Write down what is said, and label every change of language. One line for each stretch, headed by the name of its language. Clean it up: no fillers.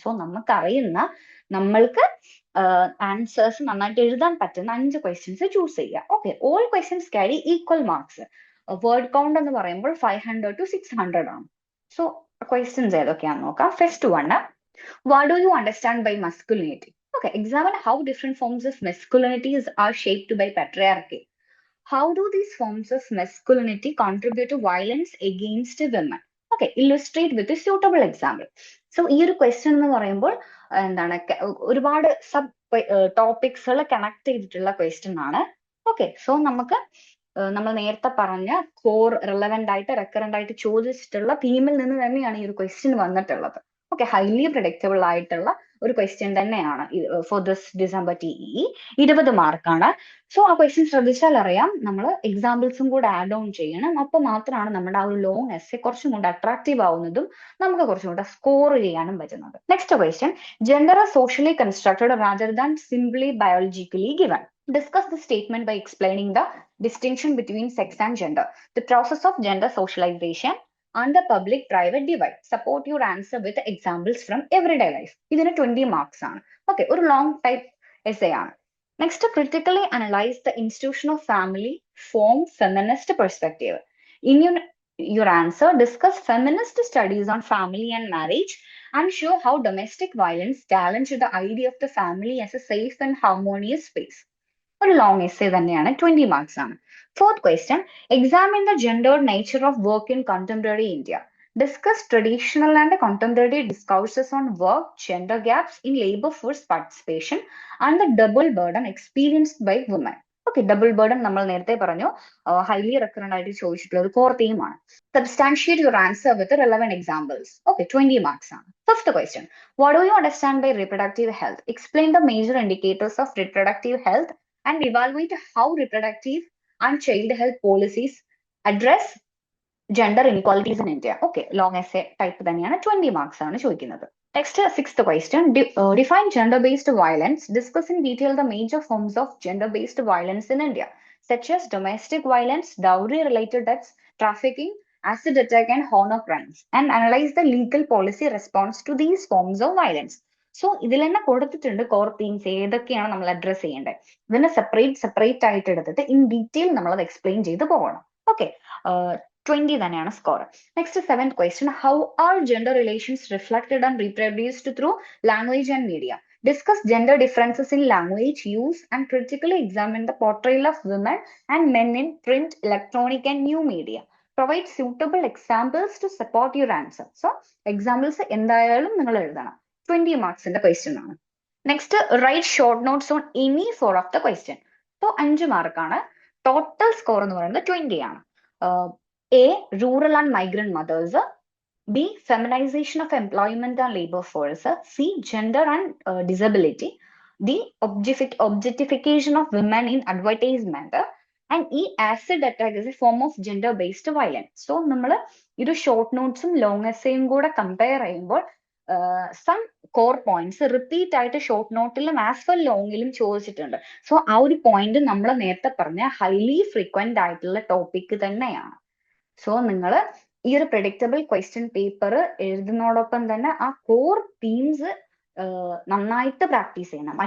Malayalam: So നമുക്കറിയുന്ന നമ്മൾക്ക് answers നന്നായിട്ട് എഴുതാൻ പറ്റുന്ന 5 questions ചൂസ് ചെയ്യുക.
English: Okay, all questions carry equal marks. Word count
Malayalam: എന്ന് പറയുമ്പോൾ
English: 500 to 600 ആണ്. So
Malayalam: ക്വസ്റ്റ്യൻസ് ഏതൊക്കെയാണെന്ന് നോക്കാം.
English: First one, what do you understand by masculinity? Okay, examine how different forms of masculinities are shaped by patriarchy. How do these forms of masculinity contribute to violence against women? Okay, illustrate with a suitable example.
Malayalam: So, ഈ ഒരു question എന്ന് പറയുമ്പോൾ എന്താണ്, ഒരുപാട് sub ടോപ്പിക്സുകൾ connect ചെയ്തിട്ടുള്ള question ആണ്. Okay, so നമുക്ക് നമ്മൾ നേരത്തെ പറഞ്ഞ കോർ റിലവന്റ് ആയിട്ട് റെക്കറന്റ് ആയിട്ട് ചോദിച്ചിട്ടുള്ള തീമിൽ നിന്ന് തന്നെയാണ് ഈ ഒരു ക്വസ്റ്റ്യൻ വന്നിട്ടുള്ളത്. ഓക്കെ, ഹൈലി പ്രഡിക്റ്റബിൾ ആയിട്ടുള്ള ഒരു ക്വസ്റ്റ്യൻ തന്നെയാണ് ഫോർ ദിസ് ഡിസംബർ TEE. 20 മാർക്കാണ്. സോ ആ ക്വസ്റ്റ്യൻ ശ്രദ്ധിച്ചാൽ അറിയാം, നമ്മൾ എക്സാമ്പിൾസും കൂടെ ആഡ് ഓൺ ചെയ്യണം. അപ്പൊ മാത്രമാണ് നമ്മുടെ ആ ഒരു ലോങ് എസ്സേ കുറച്ചും കൂടെ അട്രാക്റ്റീവ് ആവുന്നതും നമുക്ക് കുറച്ചും കൂടെ സ്കോർ ചെയ്യാനും പറ്റുന്നത്.
English: Next question, gender are socially constructed rather than simply biologically given. Discuss the statement by explaining the distinction between sex and gender, the process of gender socialization and the public-private divide. Support your answer with examples from everyday life.
Malayalam: ഇതിന് 20 marks ആണ്.
English: okay,
Malayalam: ഒരു long type essay ആണ്.
English: Next, critically analyze the institution of family from feminist perspective. In your answer, discuss feminist studies on family and marriage and show how domestic violence challenged the idea of the family as a safe and harmonious space.
Malayalam: ഒരു long essay തന്നെയാണ്, 20 marks ആണ്.
English: Fourth question, examine the gendered nature of work in contemporary India. Discuss traditional and contemporary discourses on work, gender gaps in labor force participation, and the double burden experienced by women.
Malayalam: Okay, double burden നമ്മൾ നേരത്തെ പറഞ്ഞു, highly recurrent ആയിട്ട് ചോദിച്ചിട്ടുള്ള ഒരു core തീമാണ്.
English: Substantiate your answer with relevant examples. Okay,
Malayalam: 20 marks ആണ്.
English: First question, what do you understand by reproductive health? Explain the major indicators of reproductive health and evaluate how reproductive and child health policies address gender inequalities in India.
Malayalam: Okay, long essay type തന്നെയാണ്, 20 marks ആണ് ചോദിക്കുന്നത്.
English: Next, sixth question. Define gender-based violence. Discuss in detail the major forms of gender-based violence in India, such as domestic violence, dowry-related deaths, trafficking, acid attack, and honor crimes, and analyze the legal policy response to these forms of violence.
Malayalam: So ഇതിൽ തന്നെ കൊടുത്തിട്ടുണ്ട് core themes ഏതൊക്കെയാണ് നമ്മൾ address ചെയ്യേണ്ടത്. ഇതിനെ separate ആയിട്ട് എടുത്തിട്ട് in detail നമ്മൾ അത് എക്സ്പ്ലെയിൻ ചെയ്ത് പോകണം.
English: okay,
Malayalam: 20 തന്നെയാണ് score.
English: Next, seventh question, how are gender relations reflected and reproduced through language and media? Discuss gender differences in language use and critically examine the portrayal of women and men in print, electronic and new media. Provide suitable examples to support your answer.
Malayalam: So examples എന്തായാലും നിങ്ങൾ എഴുതണം. 20 മാർക്സിന്റെ question ആണ്.
English: Next, write short notes on any 4 of the question.
Malayalam: So 5 മാർക്കാണ്. Total score എന്ന് പറയുന്നത് 20 ആണ്.
English: A, rural and migrant mothers. B, feminization of employment and labor force. C, gender and disability. D, objectification of women in advertisement. And E, acid attack is a form of gender-based violence.
Malayalam: So, നമ്മൾ ഒരു short നോട്ട്സും long എസ്സേയും കൂടെ compare ചെയ്യുമ്പോൾ some core points repeat ആയിട്ട് short നോട്ടിലും as well ലോങ്ങിലും ചോദിച്ചിട്ടുണ്ട്. So ആ ഒരു point നമ്മൾ നേരത്തെ പറഞ്ഞ ഹൈലി ഫ്രീക്വന്റ് ആയിട്ടുള്ള ടോപ്പിക് തന്നെയാണ്. സോ നിങ്ങൾ ഈ ഒരു പ്രെഡിക്റ്റബിൾ ക്വസ്റ്റ്യൻ പേപ്പർ എഴുതുന്നതോടൊപ്പം തന്നെ ആ കോർ തീംസ് നന്നായിട്ട് പ്രാക്ടീസ് ചെയ്യണം.